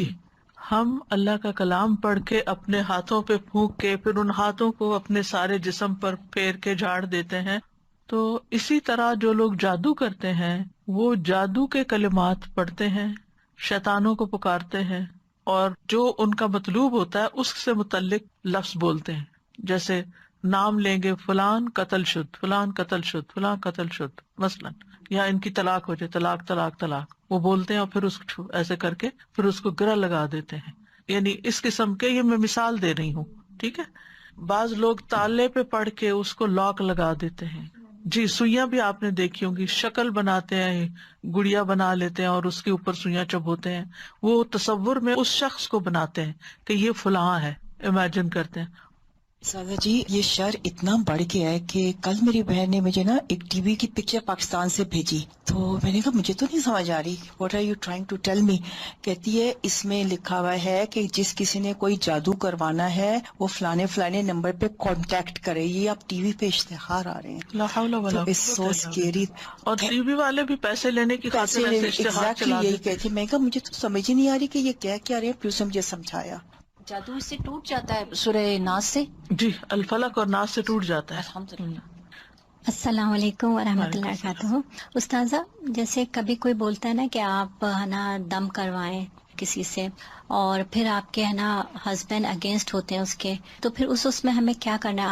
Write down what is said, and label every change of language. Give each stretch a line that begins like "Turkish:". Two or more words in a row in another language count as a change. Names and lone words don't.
Urdu: جی، ہم اللہ کا کلام پڑھ کے اپنے ہاتھوں پہ پھونک کے پھر ان ہاتھوں کو اپنے سارے جسم پر پھیر کے جھاڑ دیتے ہیں. تو اسی طرح جو لوگ جادو کرتے ہیں وہ جادو کے کلمات پڑھتے ہیں، شیطانوں کو پکارتے ہیں، اور جو ان کا مطلوب ہوتا ہے اس سے متعلق لفظ بولتے ہیں. جیسے نام لیں گے
Persian: فلان قتل شد، فلان قتل شد، فلان قتل شد
Urdu: مثلاً، یا ان کی طلاق ہو جائے، طلاق طلاق طلاق، وہ بولتے ہیں اور پھر اس کو ایسے کر کے پھر اس کو گرہ لگا دیتے ہیں. یعنی اس قسم کے، یہ میں مثال دے رہی ہوں، ٹھیک ہے. بعض لوگ تالے پہ پڑھ کے اس کو لاک لگا دیتے ہیں. جی، سوئیاں بھی آپ نے دیکھی ہوں گی، شکل بناتے ہیں، گڑیا بنا لیتے ہیں اور اس کے اوپر سوئیاں چبوتے ہیں. وہ تصور میں اس شخص کو بناتے ہیں کہ یہ فلاں ہے، امیجن کرتے ہیں. سادہ جی یہ شر اتنا بڑھ گیا ہے کہ کل میری بہن نے مجھے نا ایک ٹی وی کی پکچر پاکستان سے بھیجی، تو میں نے کہا مجھے تو نہیں سمجھ آ رہی،
English: what are you trying to tell me.
Urdu: کہتی ہے اس میں لکھا ہوا ہے کہ جس کسی نے کوئی جادو کروانا ہے وہ فلانے فلانے نمبر پہ کانٹیکٹ کرے. یہ آپ ٹی وی پہ اشتہار آ رہے ہیں،
Arabic: لا حول ولا
Urdu: تو
English: it's so scary.
Urdu: اور ٹی وی والے بھی پیسے لینے کی خاطر ایسے اشتہار چلا یہی دیتے. کہتی. میں کہا مجھے تو سمجھ ہی نہیں آ رہی کہ یہ کیا رہے ہیں، پھر اسے مجھے سمجھایا. جادو اس سے ٹوٹ جاتا ہے سورہ ناس سے. جی، الفلق اور ناس سے ٹوٹ جاتا ہے. الحمدللہ.
Arabic: السلام علیکم ورحمۃ اللہ وبرکاتہ.
Urdu: استاذہ جیسے کبھی کوئی بولتا ہے نا کہ آپ ہے نا دم کروائیں کسی سے، اور پھر آپ کے ہے نا
English: husband against
Urdu: ہوتے ہیں اس کے، تو پھر اس میں ہمیں کیا کرنا ہے؟